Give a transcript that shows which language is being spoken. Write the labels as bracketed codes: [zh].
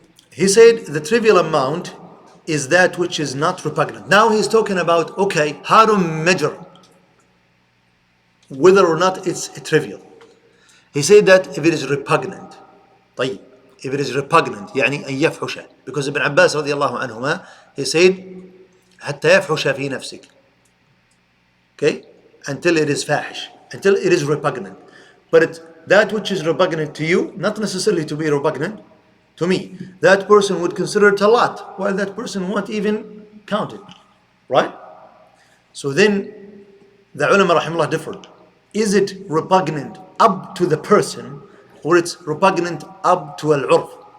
[en] He said the trivial amount is that which is not repugnant. Now he's talking about, okay, how to measure whether or not it's trivial. He said that if it is repugnant, طيب, if it is repugnant, [ar] يعني أن يفحش. [en] Because Ibn Abbas رضي الله عنهما, he said [ar] حتى يفحش في نفسك. [en] Okay? Until it is fahish, until it is repugnant. But that which is repugnant to you, not necessarily to be repugnant to me. That person would consider it a lot, while that person won't even count it. Right? So then the ulama rahimahullah differed. Is it repugnant up to the person, or it's repugnant up to al-urf?